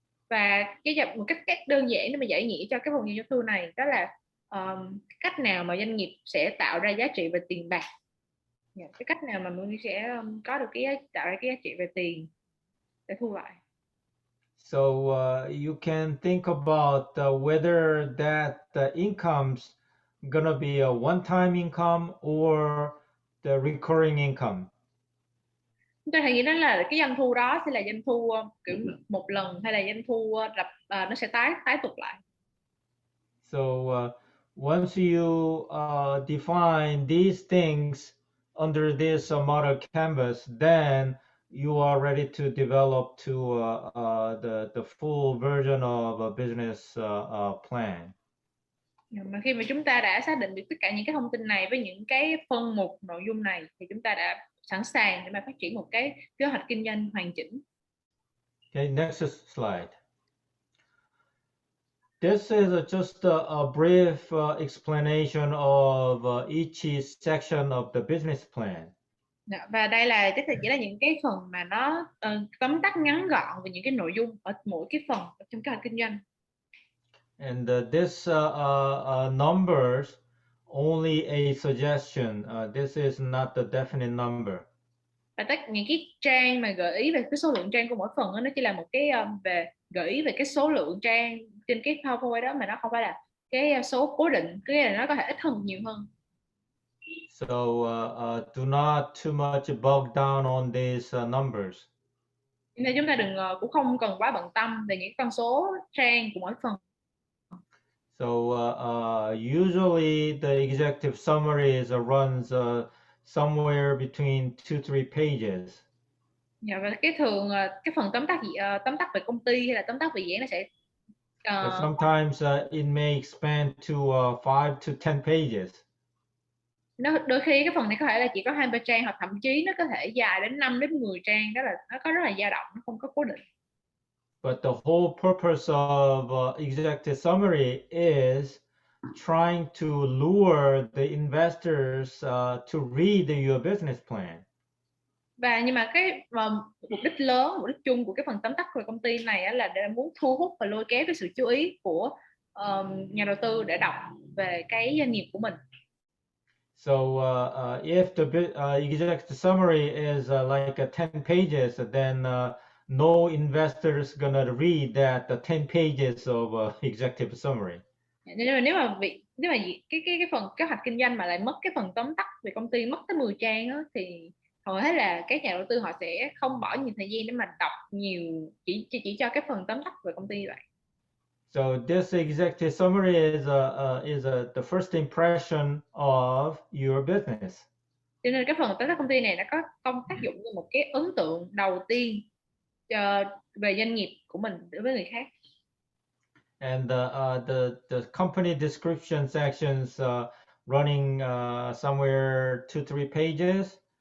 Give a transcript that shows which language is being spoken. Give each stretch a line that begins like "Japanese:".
Vietnamese: Và một cách đơn giản để mà giải nghĩa cho cái phần doanh thu này đó là cách nào mà doanh nghiệp sẽ tạo ra giá trị về tiền bạc, cái cách nào mà mình sẽ có được tạo ra cái giá trị về tiền để thu lại.
English: So you can think about whether that income's gonna be a one-time income or the recurring income.
Vietnamese: Chúng ta hãy nghĩ đến là cái doanh thu đó sẽ là doanh thu kiểu một lần hay là doanh thu nó sẽ tái tục lại.
English: So once you define these things under this model canvas, then you are ready to develop to the full version of a business plan.
Vietnamese: Mà khi mà chúng ta đã xác định được tất cả những cái thông tin này với những cái phân mục nội dung này thì chúng ta đã sẵn sàng để mà phát triển một cái kế hoạch kinh doanh hoàn chỉnh.
English: Okay, next slide. This is just a brief explanation of each section of the business plan.
Vietnamese: Và đây là chỉ là những cái phần mà nó tóm tắt ngắn gọn về những cái nội dung ở mỗi cái phần trong kế hoạch kinh doanh.
English: And this numbers only a suggestion. This is not the definite number.
Vietnamese: Và những cái trang mà gợi ý về cái số lượng trang của mỗi phần đó, nó chỉ là một cái về gợi ý về cái số lượng trang trên cái PowerPoint đó, mà nó không phải là cái số cố định, cái là nó có thể ít hơn nhiều hơn.
English: So do not too much bog down on these numbers.
Vietnamese: Nên chúng ta cũng không cần quá bận tâm về những con số trang của mỗi phần.
English: So usually the executive summaries runs somewhere between 2-3 pages.
Vietnamese: Và cái phần tóm tắt về công ty hay là tóm tắt về dự án nó sẽ
English: But sometimes it may expand to 5 to 10 pages.
Vietnamese: Đôi khi cái phần này có thể là chỉ có 20 trang, hoặc thậm chí nó có thể dài đến 5 đến 10 trang, đó là nó có rất là dao động, nó không có cố định.
English: But the whole purpose of executive summary is trying to lure the investors to read your business plan.
Vietnamese: Và nhưng mà cái mục đích lớn, mục đích chung của cái phần tóm tắt về công ty này á, là để muốn thu hút và lôi kéo cái sự chú ý của nhà đầu tư để đọc về cái doanh nghiệp của mình.
English: So if the executive summary is like 10 pages, then no investor is gonna read that 10 pages of executive summary.
Vietnamese: Nếu mà cái phần kế hoạch kinh doanh mà lại mất cái phần tóm tắt về công ty, mất tới 10 trang á, thì hầu hết là các nhà đầu tư họ sẽ không bỏ nhiều thời gian để mà đọc nhiều, chỉ cho cái phần tóm tắt về công ty vậy.
English: So this executive summary is the first impression of your business.
Vietnamese: Cho nên cái phần tóm tắt công ty này nó có tác dụng như một cái ấn tượng đầu tiên về doanh nghiệp của mình đối với người khác.
English: And the company description sections running somewhere 2-3 pages.